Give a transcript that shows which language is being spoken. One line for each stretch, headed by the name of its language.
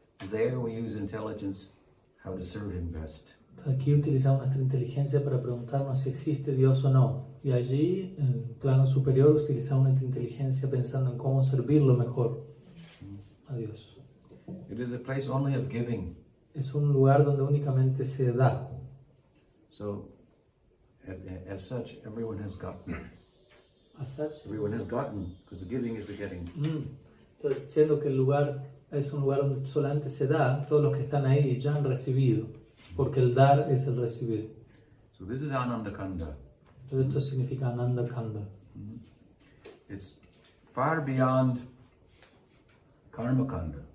English: There we use intelligence how to serve Him best.
Spanish: Aquí utilizamos nuestra inteligencia para preguntarnos si existe Dios o no. Y allí, en el plano superior, utilizamos nuestra inteligencia pensando en cómo servirlo mejor a Dios.
English: It is a place only of giving.
Spanish: Es un lugar donde únicamente se da.
English: So, as such, everyone has gotten. As such, Everyone has gotten, because the giving is the getting.
Spanish: Entonces, siendo que el lugar es un lugar donde solamente se da, todos los que están ahí ya han recibido, porque el dar es el recibir.
English: So this is Ananda Kanda.
Spanish: Entonces esto significa Ananda Kanda.
English: It's far beyond Karma Kanda,